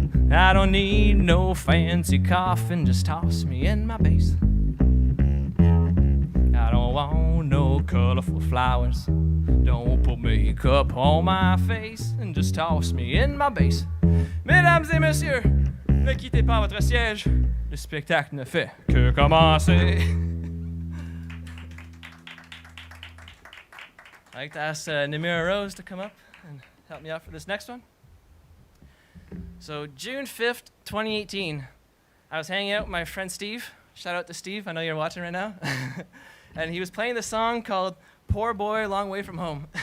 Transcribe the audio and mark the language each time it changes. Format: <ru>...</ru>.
<en>I don't need no fancy coffin, just toss me in my bass. I don't want no colorful flowers. Don't put makeup on my face and just toss me in my bass.</en> <fr>Mesdames et messieurs, ne quittez pas votre siège. Le spectacle ne fait que commencer.</fr> <en>I'd like to ask Namira Rose to come up and help me out for this next one. So June 5th, 2018, I was hanging out with my friend Steve. Shout out to Steve, I know you're watching right now. And he was playing the song called Poor Boy, Long Way From Home.</en>